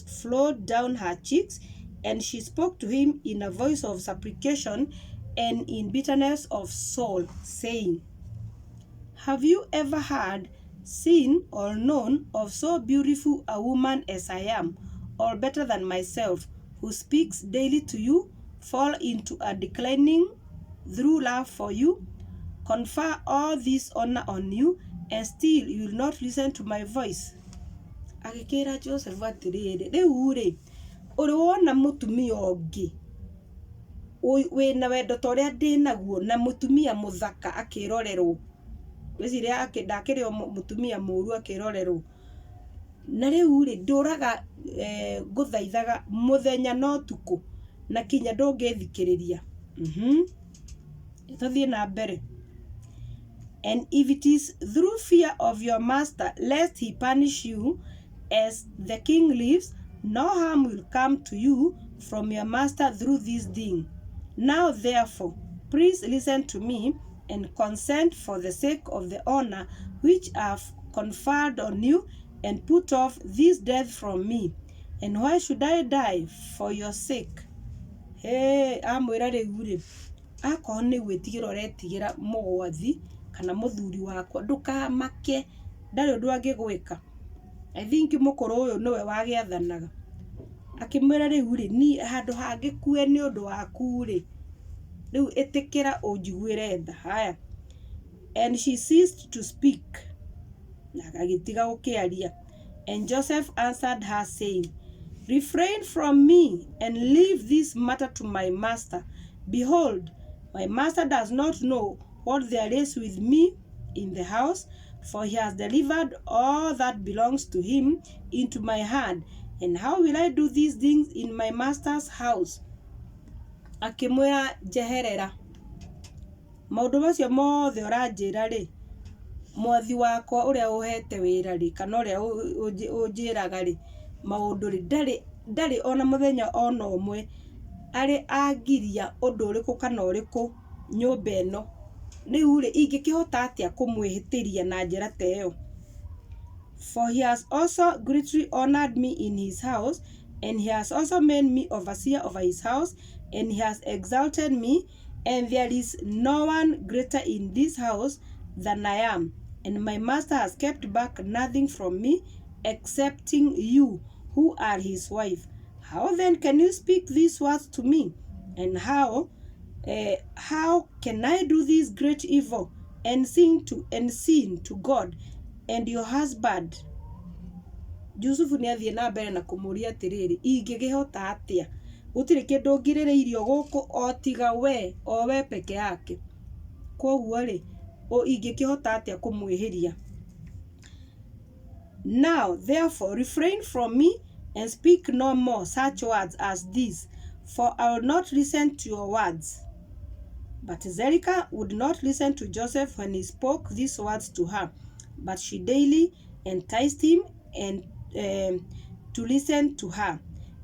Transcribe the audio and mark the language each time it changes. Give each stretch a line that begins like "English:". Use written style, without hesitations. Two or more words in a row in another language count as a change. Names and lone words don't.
English: flowed down her cheeks, and she spoke to him in a voice of supplication and in bitterness of soul, saying, Have you ever heard, seen, or known of so beautiful a woman as I am, or better than myself, who speaks daily to you, fall into a declining through love for you, confer all this honor on you, and still you will not listen to my voice?
Kikuyu: Agĩkĩra Joseph atĩrĩrĩ, rĩu rĩ ũrĩ wona mũtumia ũngĩ wĩna wendo ta ũrĩa ndĩnaguo na mũtumia mũthaka akĩrorerwo, wĩciria ndakĩrĩ o mũtumia mũru akĩrorerwo, na rĩu rĩ ndũraga ngũthaithaga mũthenya na ũtukũ na kinya ndũngĩthikĩrĩria. Tũthiĩ na mbere.
English: And if it is through fear of your master, lest he punish you, as the king lives, no harm will come to you from your master through this thing. Now therefore, please listen to me and consent for the sake of the honor which I have conferred on you, and put off this death from me. And why should I die for your sake?
Kikuyu: Hey, amwĩra rĩu rĩ, akorwo nĩ gwĩtigĩra ũretigĩra mũgwathi kana mũthuri wakwa, ndũkamake, ndarĩ ũndũ angĩgwĩka.
English: I think
Kikuyu: mũkũrũ ũyũ nĩwe wagĩathanaga, akĩmwĩra rĩu rĩ ni handũ hangĩkue nĩ ũndũ waku rĩ, rĩu ĩtĩkĩra ũnjiguĩre tha. Haya.
English: And she ceased to speak,
Kikuyu: na agĩtiga gũkĩaria.
English: And Joseph answered her, saying, Refrain from me, and leave this matter to my master. Behold, my master does not know what there is with me in the house, for he has delivered all that belongs to him into my hand. And how will I do these things in my master's house?
Kikuyu: Akĩmwĩra njeherera, maũndũ macio mothe ũranjĩra rĩ, mwathi wakwa ũrĩa ũhete wĩra rĩ, kana ũrĩa ũnjĩraga rĩ, maũndũ rĩ ndarĩ ona mũthenya ona ũmwe arĩ angiria ũndũ ũrĩkũ kana ũrĩkũ nyũmba ĩno. Rĩu rĩ ingĩkĩhota atĩa kũmwĩhĩtĩria na njĩra ta ĩyo?
English: For he has also greatly honored me in his house, and he has also made me overseer over his house, and he has exalted me, and there is no one greater in this house than I am, and my master has kept back nothing from me excepting you, who are his wife. How then can you speak these words to me? And how can I do this great evil and sin to God and your husband?
Kikuyu: Yusufu nĩ athiĩ na mbere na kũmũria atĩrĩrĩ, ingĩkĩhota atĩa? Gũtirĩ kĩndũ ngirĩrĩirio gũkũ o tiga we peke yake. Koguo rĩ ingĩkĩhota atĩa kũmwĩhĩria?
English: Now therefore refrain from me and speak no more such words as these, for I will not listen to your words. But Zerika would not listen to Joseph when he spoke these words to her, but she daily enticed him and to listen to her.